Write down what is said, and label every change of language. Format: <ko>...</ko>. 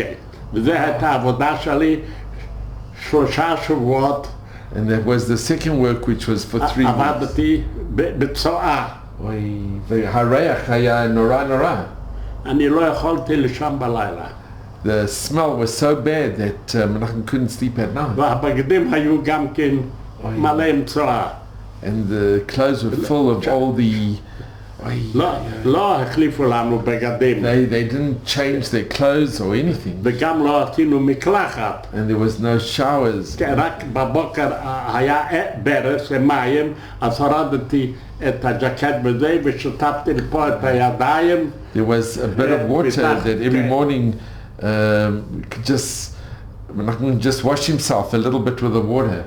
<he>כן, וזו הייתה העבודה שלי 3 שבועות.</he> <en>And that was the second work, which was for 3 weeks.</en> <he>עבדתי בצועה. והריח היה נורא. אני לא יכולתי לישון בלילה.</he> <en>The smell was so bad that Menachem couldn't sleep at night.</en> <he>והבגדים היו גם כן מלא עם צועה.</he> <en>And the clothes were full of all the...</en> <he>לא החליפו לנו בגדים.</he> <en>They didn't change their clothes or anything.</en> <he>וגם לא עשינו מקלחת.</he> <en>And there was no showers.</en> <he>רק בבוקר היה ברז ומים, אז הורדתי את הג'קט בזה ושטפתי פה את הידיים.</he> <en>There was a bit of water that every morning could Menachem just wash himself a little bit with the water.</en>